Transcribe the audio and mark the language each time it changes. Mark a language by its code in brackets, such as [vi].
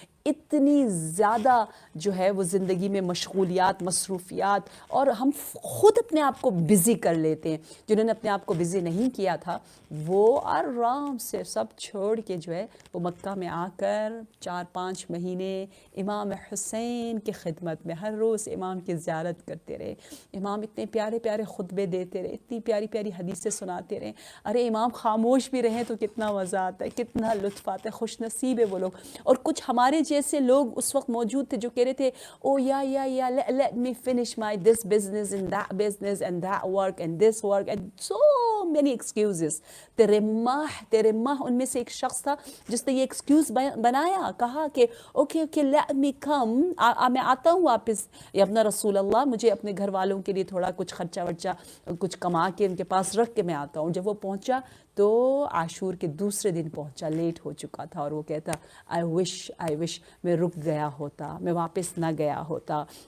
[ur] اتنی زیادہ جو ہے وہ زندگی میں مشغولیات، مصروفیات، اور ہم خود اپنے آپ کو بزی کر لیتے ہیں، جنہوں نے اپنے آپ کو بزی نہیں کیا تھا وہ آرام سے سب چھوڑ کے جو ہے وہ مکہ میں آ کر 4-5 مہینے امام حسین کی خدمت میں ہر روز امام کی زیارت کرتے رہے. امام اتنے پیارے پیارے خطبے دیتے رہے، اتنی پیاری پیاری حدیثیں سناتے رہے. ارے امام خاموش بھی رہیں تو کتنا مزہ آتا ہے، کتنا لطف آتا ہے. خوش نصیب ہے وہ لوگ. اور کچھ ہمارے جیسے لوگ اس وقت موجود تھے جو کہہ رہے تھے او یا [en] let me finish my this business and that business and that work and this work and so many excuses. [ur] تیرے ماہ ان میں سے ایک شخص تھا جس نے یہ ایکسکیوز بنایا، کہا کہ اوکے [en] let me come، [ur] میں آتا ہوں واپس یا اپنا رسول اللہ، مجھے اپنے گھر والوں کے لیے تھوڑا کچھ خرچہ ورچہ کچھ کما کے ان کے پاس رکھ کے میں آتا ہوں. جب وہ پہنچا تو عاشور کے دوسرے دن پہنچا، لیٹ ہو چکا تھا، اور وہ کہتا [en] I wish [ur] میں رک گیا ہوتا، میں واپس نہ گیا ہوتا.